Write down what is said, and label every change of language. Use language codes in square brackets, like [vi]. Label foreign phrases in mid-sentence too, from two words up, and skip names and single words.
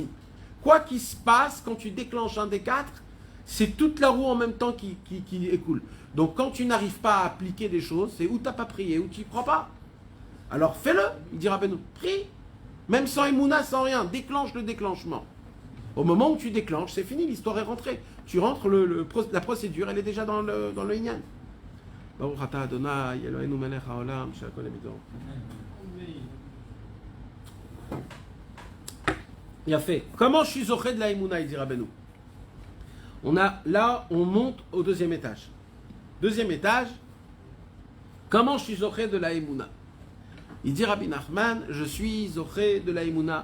[fr] Quoi qu'il se passe, quand tu déclenches un des 4, c'est toute la roue en même temps qui écoule. Donc quand tu n'arrives pas à appliquer des choses, c'est où tu n'as pas prié, où tu n'y crois pas. Alors fais-le, il dira Rabbeinu, prie. Même sans Emouna, sans rien, déclenche le déclenchement. Au moment où tu déclenches, c'est fini, l'histoire est rentrée. Tu rentres, la procédure, elle est déjà dans le Inyan. [he] ברוך אתה אדוני, אלוהינו מלך העולם, שהכל נהידור. [fr] Il a fait. Comment je suis zoché de la Emouna, il dit Rabbeinu. Là, on monte au 2e étage. 2e étage, comment je suis zoché de la Emouna? Il dit Rabbi Nachman, je suis zoché de la Emouna.